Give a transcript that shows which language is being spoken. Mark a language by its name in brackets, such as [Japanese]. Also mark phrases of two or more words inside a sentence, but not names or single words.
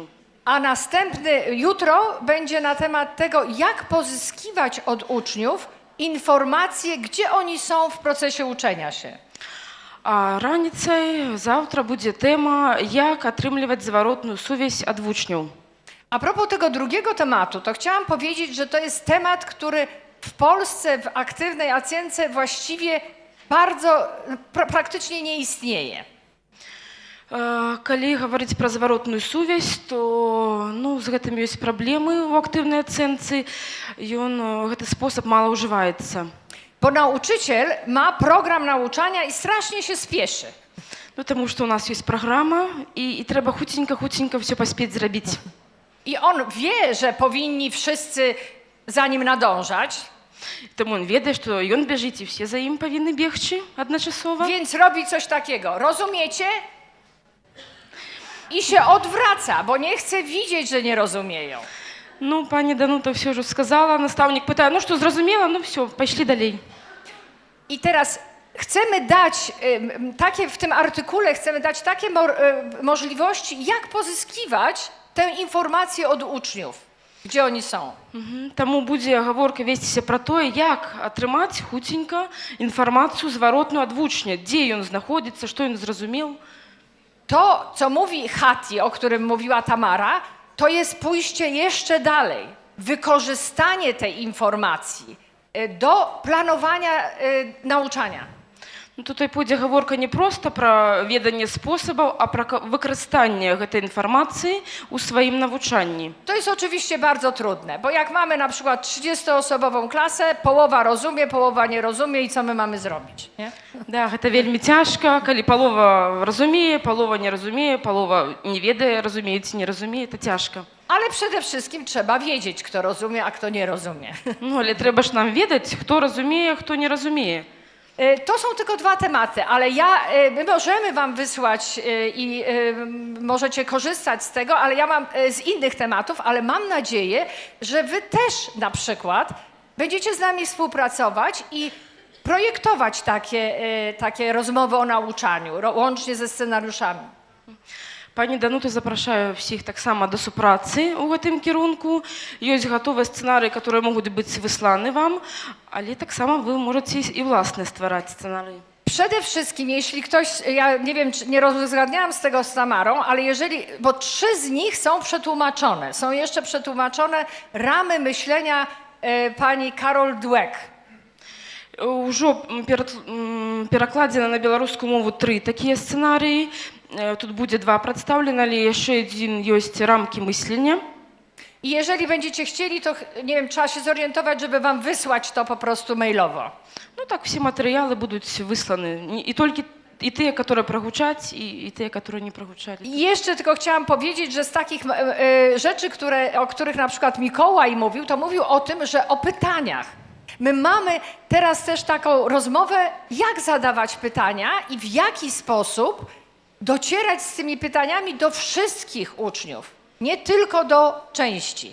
[Polish] A jutro będzie na temat tego, jak pozyskiwać od uczniów informacje, gdzie oni są w procesie uczenia się. [Belarusian] А раніцай заўтра будзе тэма, як атрымліваць зваротную сувязь ад вучняў. [Polish] A propos tego drugiego tematu, to chciałam powiedzieć, że to jest temat, który w Polsce, w aktywnej Acjence właściwie praktycznie nie istnieje. [Belarusian] Калі гаварыць пра зваротную сувязь, то з гэтым ёсць праблемы ў актыўнай ацэнцы. Гэты спосаб мала ўжываецца. [Polish] Bo nauczyciel ma program nauczania i strasznie się spieszy. [Belarusian] Таму што ў нас ёсць праграма і трэба хуценька ўсё паспець зрабіць. [Polish] I on wie, że powinni wszyscy za nim nadążać. [Belarusian] Таму ён ведае, што ён бяжыць і ўсе за ім павінны бегчы адначасова. [Polish] Więc robi coś takiego. Rozumiecie? I się odwraca, bo nie chce widzieć, że nie rozumieją. [Belarusian] Пані Данута ўсё ўжо сказала, настаўнік пытае, што зразумела, ўсё, пайшлі далей. [Polish] I teraz chcemy dać w tym artykule chcemy dać takie możliwości, jak pozyskiwać tę informację od uczniów, gdzie oni są. [Belarusian] Таму будзе гаворка весціся пра тое, як атрымаць хуценька інфармацыю зваротную ад вучня, дзе ён знаходзіцца, што ён зразумеў. [Polish] To, co mówi Hati, o którym mówiła Tamara, to jest pójście jeszcze dalej. Wykorzystanie tej informacji do planowania nauczania. [Belarusian] Ну, [Polish] tutaj pójdzie [Belarusian] гаворка не проста пра веданне спосабаў, а пра выкарыстанне гэтай інфармацыі ў сваім навучанні. [Polish] To jest oczywiście bardzo trudne, bo jak mamy na przykład 30-osobową klasę, połowa rozumie, połowa nie rozumie i co my mamy zrobić, nie? [Belarusian] Да, гэта вельмі цяжка, калі палова разумее, палова не разумее, палова не ведае, разумее ці не разумее, это цяжка. [Polish] Ale przede wszystkim trzeba wiedzieć, kto rozumie, a kto nie rozumie. [Belarusian] Ну, але трэба ж нам ведаць, хто разумее, хто не разумее. [Polish] To są tylko dwa tematy, ale my możemy wam wysłać i możecie korzystać z tego, ale ja mam z innych tematów, ale mam nadzieję, że wy też na przykład będziecie z nami współpracować i projektować takie rozmowy o nauczaniu, łącznie ze scenariuszami. [Belarusian] Пані Данута, запрашаю всіх таксама да супрацы ў гэтым кірунку. Ёсць гатовыя сцэнарыі, которые могуць быць высланы вам, але таксама вы можаце і власне ствараць сцэнарыі. [Polish] Przede wszystkim, jeśli ktoś, ja nie wiem, czy nie rozgadniałam z tego z Tamarą, ale bo 3 z nich są przetłumaczone. Są jeszcze przetłumaczone ramy myślenia pani Karol Dweck. [Belarusian] Ужо перакладзена на беларускую мову 3 такія сцэнарыі. Тут будзе 2 прадстаўлены, але яшчэ адзін ёсць рамкі мыслення. [Polish] I jeżeli będziecie chcieli, to nie wiem, trzeba się zorientować, żeby wam wysłać to po prostu mailowo. [Belarusian] Ну так, все матэрыялы будуць высланы. І толькі і тыя, которые прагучаць, і тыя, которые не прагучалі. [Polish] I jeszcze tylko chciałam powiedzieć, że z takich rzeczy, o których na przykład Mikołaj mówił, to mówił o tym, że o pytaniach. My mamy teraz też taką rozmowę, jak zadawać pytania i w jaki sposób docierać z tymi pytaniami do wszystkich uczniów, nie tylko do części.